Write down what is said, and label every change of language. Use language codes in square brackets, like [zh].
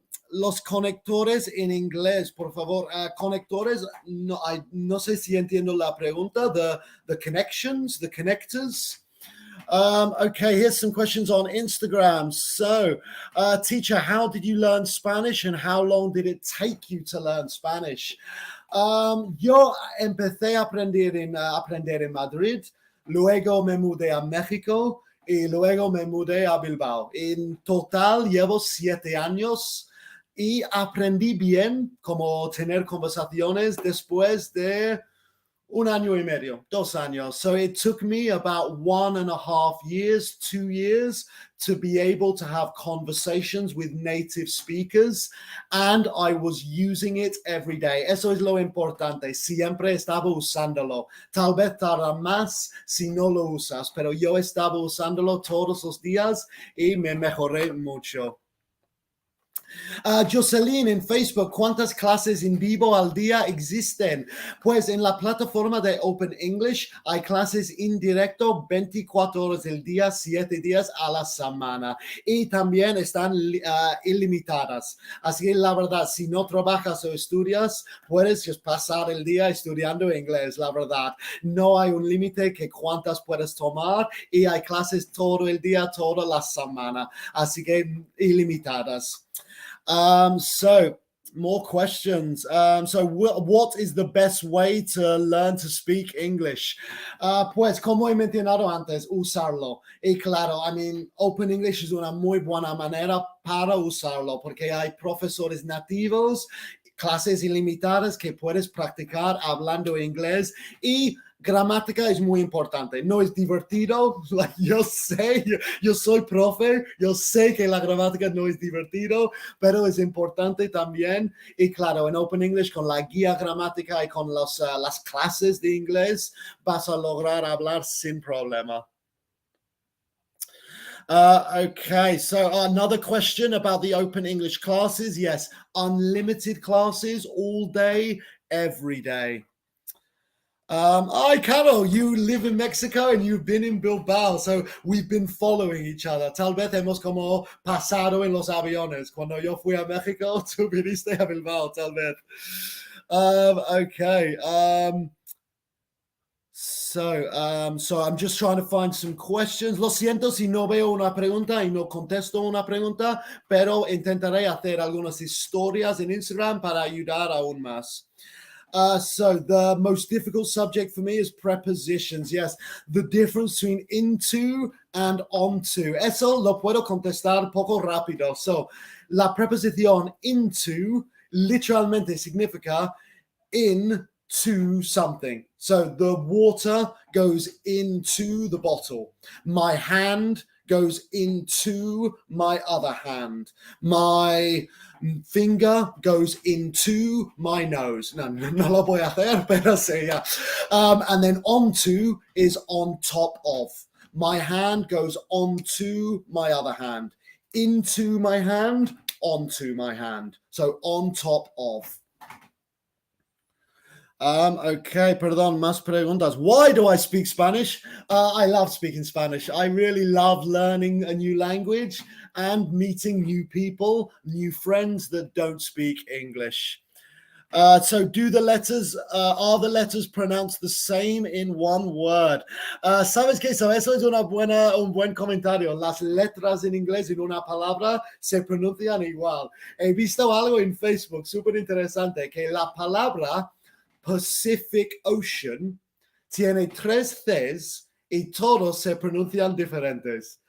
[es] los conectores en inglés, por favor. Conectores, no sé si entiendo la pregunta. [en] The connections, the connectors. Okay, here's some questions on Instagram. So, teacher, how did you learn Spanish and how long did it take you to learn Spanish? [es] Yo empecé a aprender en Madrid, luego me mudé a México y luego me mudé a Bilbao. En total llevo 7 años y aprendí bien como tener conversaciones después de 1 año y medio, 2 años. [en] So it took me about 1.5 years, 2 years to be able to have conversations with native speakers, and I was using it every day. [es] Eso es lo importante. Siempre estaba usándolo. Tal vez tarda más si no lo usas, pero yo estaba usándolo todos los días y me mejoré mucho. Jocelyn en Facebook, ¿cuántas clases en vivo al día existen? Pues en la plataforma de Open English hay clases en directo 24 horas del día, 7 días a la semana. Y también están ilimitadas. Así que la verdad, si no trabajas o estudias, puedes [en] just [es] pasar el día estudiando inglés, la verdad. No hay un límite que cuántas puedes tomar y hay clases todo el día, toda la semana. Así que ilimitadas. [en] So more questions. What is the best way to learn to speak English? [es] Pues como he mencionado antes, usarlo. Y claro, Open English es una muy buena manera para usarlo porque hay profesores nativos, clases ilimitadas que puedes practicar hablando inglés y gramática es muy importante. No es divertido. Yo sé, yo soy profe, yo sé que la gramática no es divertido, pero es importante también. Y claro, en Open English con la guía gramática y con las clases de inglés vas a lograr hablar sin problema. [en] Okay, so another question about the Open English classes. Yes, unlimited classes all day, every day. Hi, Carol, you live in Mexico and you've been in Bilbao, so we've been following each other. [es] Tal vez hemos como pasado en los aviones. Cuando yo fui a México, tú viniste a Bilbao, tal vez. [en] Okay. So I'm just trying to find some questions. [es] Lo siento si no veo una pregunta y no contesto una pregunta, pero intentaré hacer algunas historias en Instagram para ayudar aún más. [en] So the most difficult subject for me is prepositions. Yes, the difference between into and onto. [es] Eso lo puedo contestar poco rápido. So la preposición into literalmente significa [en] into something. So the water goes into the bottle. My hand goes into my other hand. My finger goes into my nose. [es] No lo voy a hacer, pero sí, yeah. [en] And then onto is on top of. My hand goes onto my other hand. Into my hand, onto my hand. So on top of. [es] Okay, perdón, más preguntas. [en] Why do I speak Spanish? I love speaking Spanish. I really love learning a new language and meeting new people, new friends that don't speak English. So are the letters pronounced the same in one word? [es] ¿Sabes qué? Eso es un buen comentario. Las letras en inglés en una palabra se pronuncian igual. He visto algo en Facebook súper interesante, que la palabra Pacific Ocean tiene 3 Cs y todos se pronuncian diferentes.